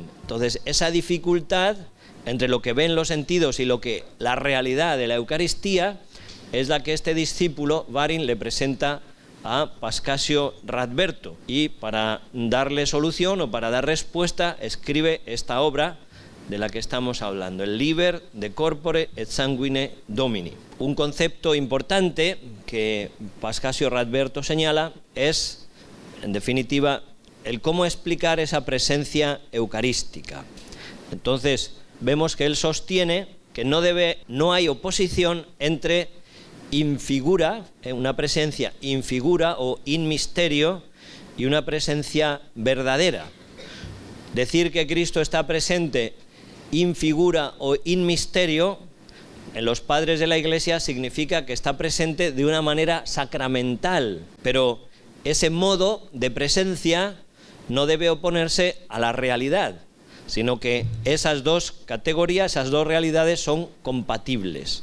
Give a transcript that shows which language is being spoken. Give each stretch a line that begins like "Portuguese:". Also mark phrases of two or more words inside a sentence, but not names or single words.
Spanish: Entonces, esa dificultad entre lo que ven los sentidos y lo que la realidad de la Eucaristía es la que este discípulo, Warin, le presenta a Pascasio Radberto, y para darle solución o para dar respuesta escribe esta obra de la que estamos hablando, el
Latin: liber de corpore et sanguine Domini.
Spanish: Un concepto importante que Pascasio Radberto señala es, en definitiva, el cómo explicar esa presencia eucarística. Entonces, vemos que él sostiene que no hay oposición entre infigura, una presencia infigura o
Latin: in misterio,
Spanish: y una presencia verdadera. Decir que Cristo está presente
Latin: in figura
Spanish: o
Latin: in misterio,
Spanish: en los padres de la Iglesia significa que está presente de una manera sacramental, pero ese modo de presencia no debe oponerse a la realidad, sino que esas dos categorías, esas dos realidades son compatibles.